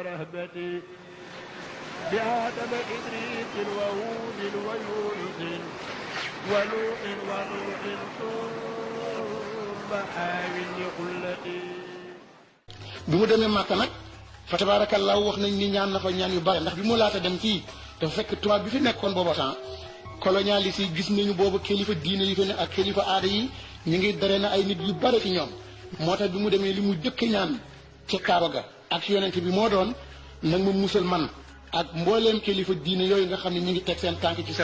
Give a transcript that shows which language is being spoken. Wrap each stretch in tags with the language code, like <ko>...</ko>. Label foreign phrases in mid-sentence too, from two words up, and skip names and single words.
<ar>محبتي بآدم إدريس وهود ويونس ولوط ونوح ثم حاول لقلتي</ar> <wo>bi mu demee Màkka nag fa tabaarakallaahu wax nañ ni ñaan na fa ñaan yu bare ndax bi mu laata dem fii dafa fekk tubaab bi fi nekkoon booba</wo> <fr>temps colonialiste</fr> <wo>yi gis nañu boobu kilifa diine yi fi ne ak kilifa aada yi ñu ngi dare na ay nit yu bare ci ñoom moo tax bi mu demee li mu jëkk ñaan ci Kaaba ga ak yonent bi moo doon nag ma musal man ak mbooleem kilifa diine yooyu nga xam ne ñu ngi teg seen tànk ci</wo>